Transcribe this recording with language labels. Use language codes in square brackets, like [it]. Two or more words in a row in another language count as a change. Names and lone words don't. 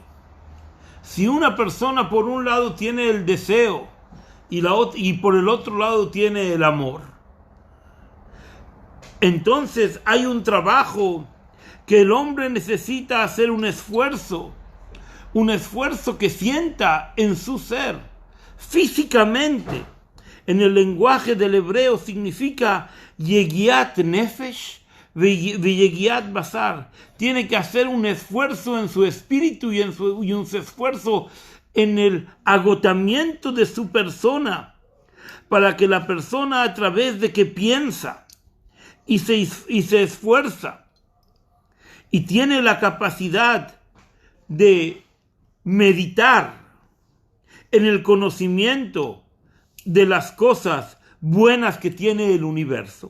[es] Si una persona por un lado tiene el deseo y por el otro lado tiene el amor, entonces hay un trabajo que el hombre necesita hacer, un esfuerzo que sienta en su ser, físicamente. En el lenguaje del hebreo significa [he] יגיעת נפש ויגיעת בשר. [es] Tiene que hacer un esfuerzo en su espíritu y un esfuerzo en el agotamiento de su persona, para que la persona, a través de que piensa y se esfuerza y tiene la capacidad de meditar en el conocimiento de las cosas buenas que tiene el universo.